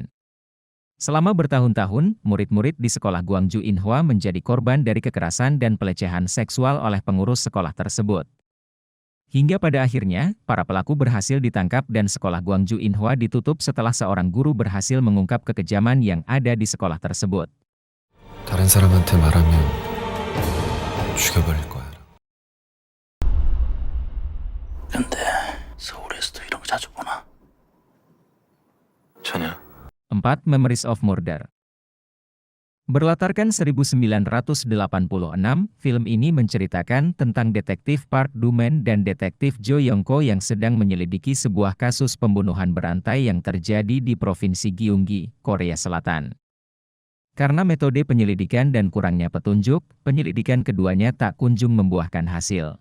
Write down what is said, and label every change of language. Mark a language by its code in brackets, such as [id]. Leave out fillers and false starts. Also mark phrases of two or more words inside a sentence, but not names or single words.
[id] Selama bertahun-tahun, murid-murid di sekolah Gwangju Inhwa menjadi korban dari kekerasan dan pelecehan seksual oleh pengurus sekolah tersebut. Hingga pada akhirnya, para pelaku berhasil ditangkap dan sekolah Gwangju Inhwa ditutup setelah seorang guru berhasil mengungkap kekejaman yang ada di sekolah tersebut. [ko] 다른 사람한테 말하면 죽여버릴 거야. 근데 서울에서도 이런 거 자주 보나? 전혀. [id] 4. Memories of Murder. Berlatarkan 1986, film ini menceritakan tentang detektif Park Do-man dan detektif Jo Yong-ko yang sedang menyelidiki sebuah kasus pembunuhan berantai yang terjadi di Provinsi Gyeonggi, Korea Selatan. Karena metode penyelidikan dan kurangnya petunjuk, penyelidikan keduanya tak kunjung membuahkan hasil.